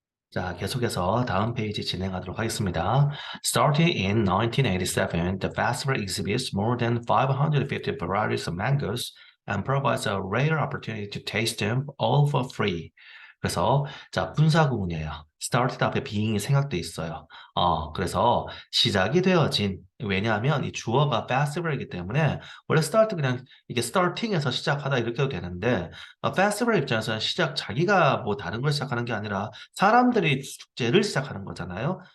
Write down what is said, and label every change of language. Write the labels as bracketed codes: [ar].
[ko] 자, 계속해서 다음 페이지 진행하도록 하겠습니다. [en] Starting in 1987, the festival exhibits more than 550 varieties of mangoes and provides a rare opportunity to taste them all for free. [ko] 그래서 자, 분사구문이에요. started 앞에 being이 생략돼 있어요. 그래서 시작이 되어진 왜냐하면 이 주어가 festival이기 때문에 원래 start 그냥 이게 starting에서 시작하다 이렇게 해도 되는데 festival 입장에서는 시작 자기가 뭐 다른 걸 시작하는 게 아니라 사람들이 축제를 시작하는 거잖아요.